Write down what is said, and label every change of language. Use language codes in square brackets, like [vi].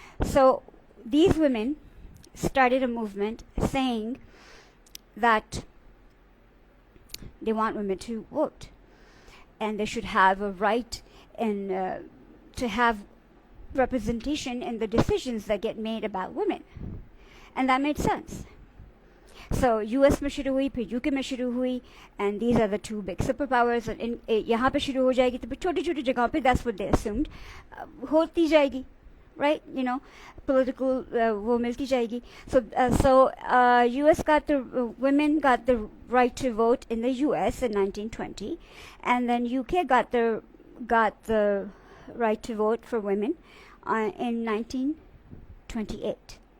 [en] So these women started a movement saying that they want women to vote, and they should have a right and to have representation in the decisions that get made about women. And that made sense. [hi] So US में शुरू हुई, फिर UK में शुरू हुई, [en] and these are the two big superpowers. [hi] And यहाँ पे शुरू हो जाएगी तो फिर छोटी-छोटी जगहों पे, [en] that's what they assumed, [hi] होती जाएगी, right? [en] You know, political [hi] वो मिलती जाएगी. [en] So US got the women got the right to vote in the US in 1920, and then UK got the right to vote for women in 1928.